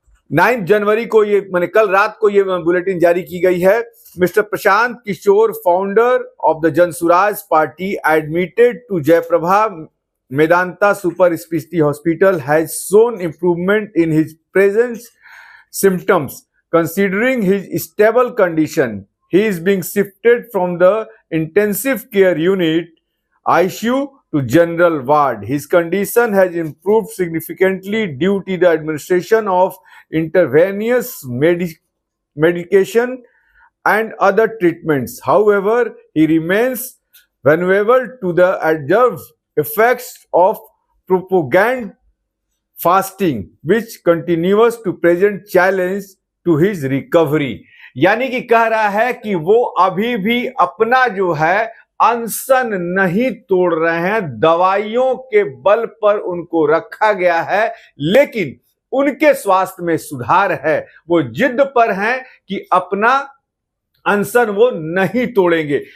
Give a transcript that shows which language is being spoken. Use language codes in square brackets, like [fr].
[hi] 9 जनवरी को ये मैंने कल रात को ये बुलेटिन जारी की गई है। [en] Mister Prashant Kishor, founder of the Jan Suraaj party, admitted to Jaiprabha Medanta super speciality hospital, has shown improvement in his present symptoms. Considering his stable condition, he is being shifted from the intensive care unit ICU to general ward. His condition has improved significantly due to the administration of intravenous medication and other treatments. However, he remains vulnerable to the adverse effects of propagand fasting, which continues to present challenge to his recovery. [hi] यानी कि कह रहा है कि वो अभी भी अपना जो है अनशन नहीं तोड़ रहे हैं। दवाइयों के बल पर उनको रखा गया है, लेकिन उनके स्वास्थ्य में सुधार है। वो जिद पर हैं कि अपना अनशन वो नहीं तोड़ेंगे।